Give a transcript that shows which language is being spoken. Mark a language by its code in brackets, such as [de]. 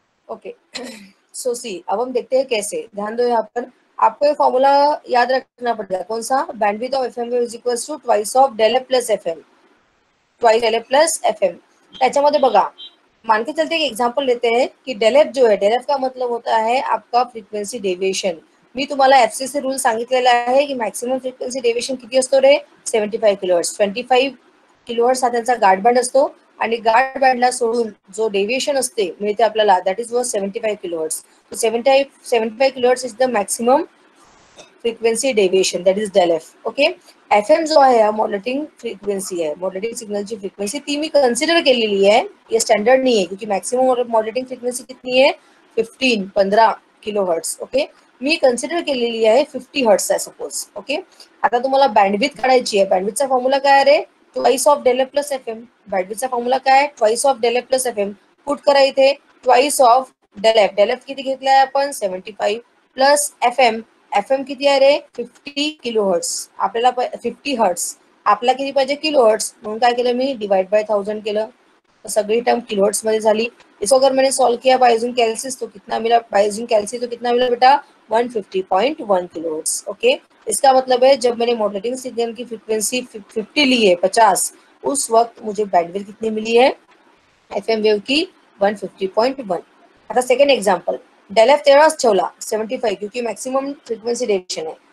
[hi] Okay, सो सी, अब हम देखते हैं कैसे. ध्यान दो यहाँ पर, आपको ये फॉर्मूला याद रखना पड़ेगा. कौन सा? [en] Bandwidth of FM is equals to twice of del F plus FM. Twice del F plus FM. [mr] त्याच्यामध्ये बघा, [hi] मान के चलते एक एग्जांपल लेते हैं कि डेल एफ जो है, डेल एफ का मतलब होता है आपका फ्रीक्वेंसी डेविएशन. [mr] मी तुम्हाला FCC रूल सांगितलेला आहे की मॅक्सिमम फ्रिक्वेन्सी डेव्हिएशन किती असतो रे, 75 किलोहर्ट्ज. 25 किलोहर्ट्ज हा त्यांचा गार्ड बँड असतो आणि गार्ड बँडला सोडून जो डेव्हिएशन असते मिळते आपल्याला, [en] That is was 75 kilohertz. 75 kilohertz is the maximum frequency deviation, that is del F. [mr] Okay, FM जो आहे हा मॉड्युलेटिंग फ्रिक्वेन्सी आहे, मॉड्युलेटिंग सिग्नलची फ्रिक्वेन्सी ती मी कन्सिडर केलेली आहे. ये स्टँडर्ड नाही आहे क्योंकि मॅक्सिमम मॉड्युलेटिंग फ्रिक्वेन्सी कितनी आहे, 15 किलोहर्ट्ज. ओके, मी कन्सिडर केलेली आहे 50 हर्ट्ज आहे सपोज. ओके, आता तुम्हाला बँडविड्थ काढायची आहे. बँडविड्थचा फॉर्म्युला काय आहे रे, twice of del F plus FM. बँडविड्थचा formula काय आहे, twice of del F plus FM. Put करा इथे twice of del F. Del F किती घेतलाय आपण, 75 प्लस FM किती आहे रे, 50 किलोहर्ट्ज. आपल्याला 50 हर्ट्ज, आपला किती पाहिजे, किलोहर्ट्ज. म्हणून काय केलं मी, डिवाइड बाय 1000 केलं. तो सगळी टर्म किलोहर्ट्ज मध्ये झाली. [hi] इसको अगर मैंने सॉल्व किया बाय यूजिंग कैलसिस तो कितना मिला, बाय यूजिंग कैलसी तो कितना मिला बेटा, 150.1 किलोहर्ट्ज. ओके, इसका मतलब है जब मैंने मॉड्युलेटिंग सिग्नल की फ्रीक्वेंसी 50 ली है, 50, उस वक्त मुझे बैंडविड्थ कितनी मिली है FM वेव की, 150.1. [mr] आता सेकंड एग्जांपल, डेल एफ तेवढाच ठेवला 75 क्योंकि मॅक्सिमम फ्रिक्वेन्सी डेव्हिएशन आहे.